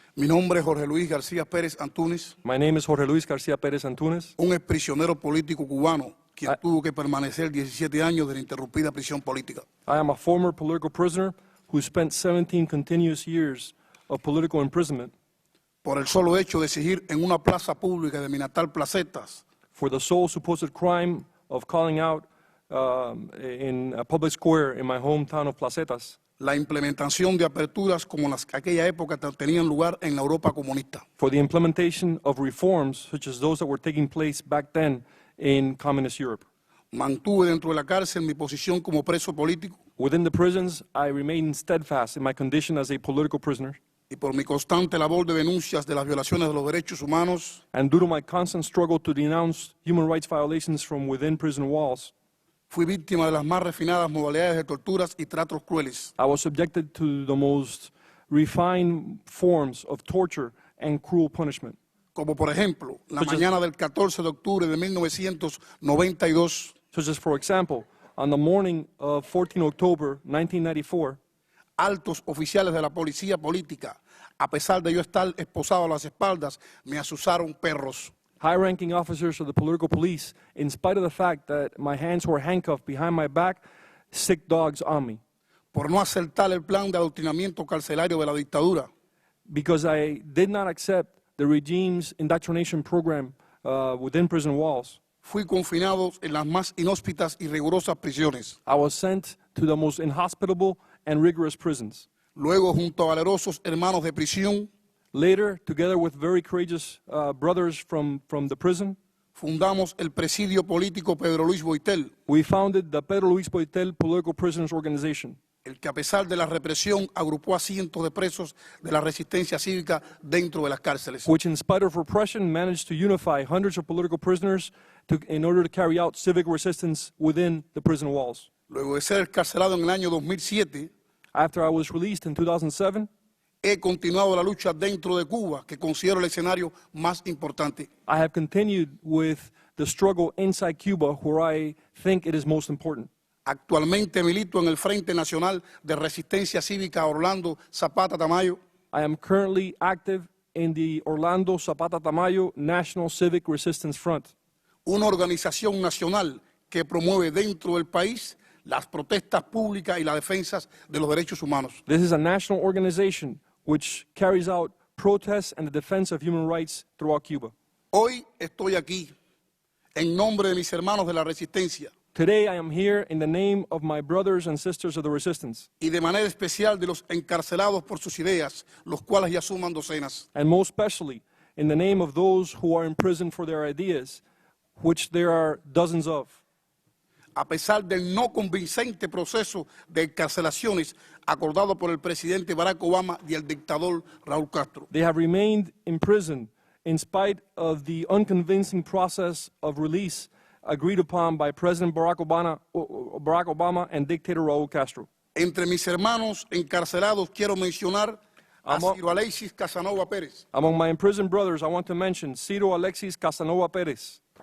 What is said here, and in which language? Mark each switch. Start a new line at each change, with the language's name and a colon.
Spanish: Mi nombre es Jorge Luis García Pérez Antunez.
English: My name is Jorge Luis García Pérez Antunez.
Spanish: Un exprisionero político cubano quien tuvo que permanecer 17 años de la interrumpida prisión política.
English: I am a former political prisoner who spent 17 continuous years of political imprisonment
Spanish: Por el solo hecho de exigir en una plaza pública de mi natal Placetas
English: for the sole supposed crime of calling out in a public square in my hometown of Placetas
Spanish: la implementación de aperturas como las que aquella época tenían lugar en la Europa comunista.
English: for the implementation of reforms such as those that were taking place back then in communist Europe.
Spanish: Mantuve dentro de la cárcel mi posición como preso político
English: Within the prisons, I remained steadfast in my condition as a political prisoner.
Spanish: y por mi constante labor de denuncias de las violaciones de los derechos humanos,
English: And due to my constant struggle to denounce human rights violations from within prison walls,
Spanish: fui víctima de las más refinadas modalidades de torturas y tratos crueles.
English: I was subjected to the most refined forms of torture and cruel punishment.
Spanish: Como por ejemplo, la
English: Such as-
Spanish: mañana del 14 de octubre de 1992,
English: Such as, for example, on the morning of 14 October 1994,
Spanish: altos oficiales de la policía política, a pesar de yo estar esposado a las espaldas, me asusaron perros.
English: high-ranking officers of the political police, in spite of the fact that my hands were handcuffed behind my back, sick dogs on me,
Spanish: Por no aceptar el plan de adoctrinamiento carcelario de la dictadura,
English: because I did not accept the regime's indoctrination program within prison walls.
Spanish: fui confinado en las más inhóspitas y rigurosas prisiones.
English: I was sent to the most inhospitable and rigorous prisons.
Spanish: Luego, junto a valerosos hermanos de prisión,
English: Later, together with very courageous brothers from the prison,
Spanish: fundamos el presidio político Pedro Luis Boitel,
English: we founded the Pedro Luis Boitel Political Prisoners Organization,
Spanish: el que a pesar de la represión agrupó a cientos de presos de la resistencia cívica dentro de las cárceles.
English: which in spite of repression managed to unify hundreds of political prisoners in order to carry out civic resistance within the prison walls.
Spanish: Luego de ser encarcelado en el año 2007,
English: After I was released in 2007,
Spanish: he continuado la lucha dentro de Cuba, que considero el escenario más importante.
English: I have continued with the struggle inside Cuba, where I think it is most important.
Spanish: Actualmente milito en el Frente Nacional de Resistencia Cívica Orlando Zapata Tamayo,
English: I am currently active in the Orlando Zapata Tamayo National Civic Resistance Front,
Spanish: una organización nacional que promueve dentro del país las protestas públicas y las defensas de los derechos humanos.
English: This is a national organization which carries out protests and the defense of human rights throughout Cuba.
Spanish: Hoy estoy aquí en nombre de mis hermanos de la resistencia
English: Today I am here in the name of my brothers and sisters of the resistance,
Spanish: y de manera especial de los encarcelados por sus ideas, los cuales ya suman docenas.
English: and most especially in the name of those who are in prison for their ideas, which there are dozens of.
Spanish: A pesar del no convincente proceso de encarcelaciones acordado por el presidente Barack Obama y el dictador Raúl Castro.
English: They have remained in prison in spite of the unconvincing process of release agreed upon by President Barack Obama and dictator Raúl Castro.
Spanish: Entre mis hermanos encarcelados quiero mencionar a
English: Amo-
Spanish: Ciro Alexis Casanova Pérez,
English: Among my imprisoned brothers, I want to mention Ciro Alexis Casanova Pérez,